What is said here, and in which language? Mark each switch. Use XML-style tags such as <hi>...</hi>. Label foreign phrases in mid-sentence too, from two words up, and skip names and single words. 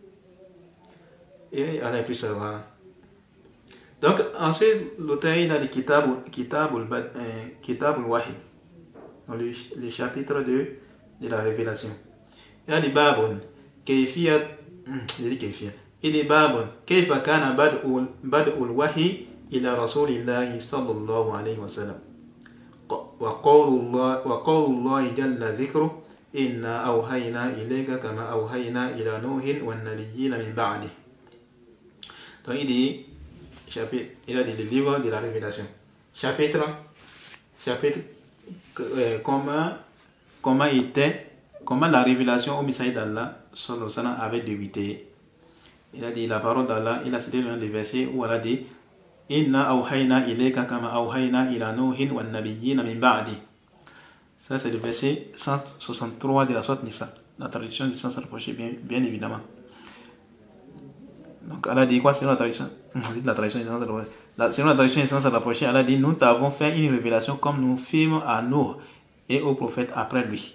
<fr>Et Allah est plus savant. Donc, ensuite, l'auteur il a dit Kitab al-Wahi, le chapitre de la révélation. Il a dit</fr> <ar>باب، كيفية,</ar> <fr>il dit</fr> <ar>باب كيف كان بدء الوحي إلى رسول الله صلى الله عليه وسلم. وقول الله جل ذكره إنا أوحينا إليك كما أوحينا إلى نوح والنبيين من بعد.</ar> <fr>Donc, il a dit le livre de la révélation. Chapitre comment la révélation au messager d'Allah</fr> <ar>صلى الله عليه وسلم</ar> <fr>avait débuté. Il a dit la parole d'Allah, il a cité l'un des versets où Allah dit</fr> <ar>إنا أوحينا إليك كما أوحينا إلى نوح والنبيين من بعد.</ar> <fr>Ça c'est le verset 163 de la sourate Nisa. La traduction du sens rapproché, bien évidemment. Donc Allah dit quoi selon la tradition? Selon la tradition du sens rapproché, Allah dit nous t'avons fait une révélation comme nous fîmes à Nour et aux prophètes après lui.</fr>